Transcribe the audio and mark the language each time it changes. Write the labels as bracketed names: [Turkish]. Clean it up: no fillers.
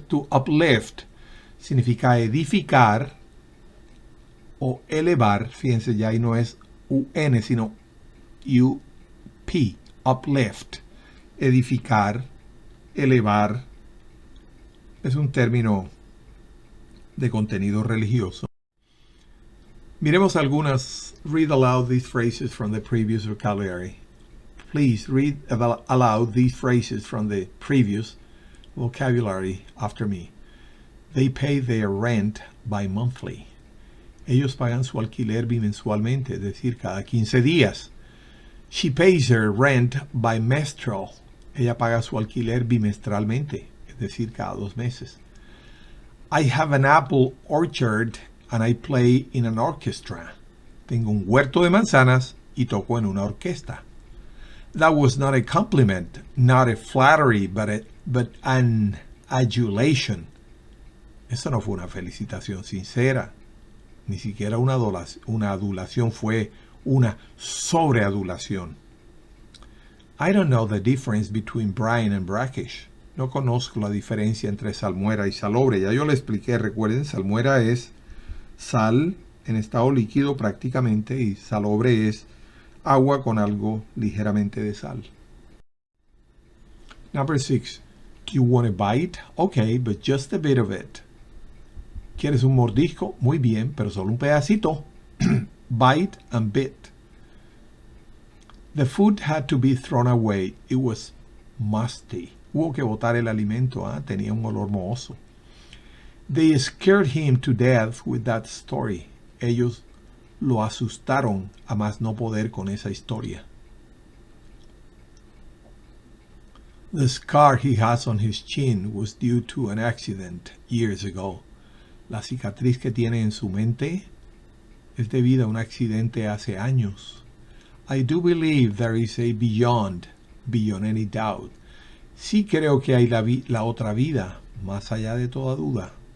[Spanish] To uplift significa edificar o elevar. Fíjense, ya ahí no es UN, sino UP, uplift, edificar, elevar. Es un término de contenido religioso. Miremos algunas. [English] Read aloud these phrases from the previous vocabulary. Please read aloud these phrases from the previous vocabulary after me. They pay their rent bi-monthly. [Spanish] Ellos pagan su alquiler bimensualmente, es decir, cada 15 días. [English] She pays her rent bimestral. [Spanish] Ella paga su alquiler bimestralmente, es decir, cada 2 meses. [English] I have an apple orchard and I play in an orchestra. [Spanish] Tengo un huerto de manzanas y toco en una orquesta. [English] That was not a compliment, not a flattery, but an adulation. [Spanish] Eso no fue una felicitación sincera. Ni siquiera una adulación, fue una sobreadulación. [English] I don't know the difference between brine and brackish. [Spanish] No conozco la diferencia entre salmuera y salobre. Ya yo le expliqué, recuerden, salmuera es sal en estado líquido prácticamente y salobre es agua con algo ligeramente de sal. [English] Number 6. Do you want a bite? Okay, but just a bit of it. [Spanish] ¿Quieres un mordisco? Muy bien, pero solo un pedacito. [English] Bite and bit. The food had to be thrown away. It was musty. [Spanish] Hubo que botar el alimento. Tenía un olor mohoso. [English] They scared him to death with that story. [Spanish] Ellos lo asustaron a más no poder con esa historia. [English] The scar he has on his chin was due to an accident years ago. [Spanish] La cicatriz que tiene en su mente es debido a un accidente hace años. [English] I do believe there is a beyond any doubt. [Spanish] Sí creo que hay la otra vida, más allá de toda duda.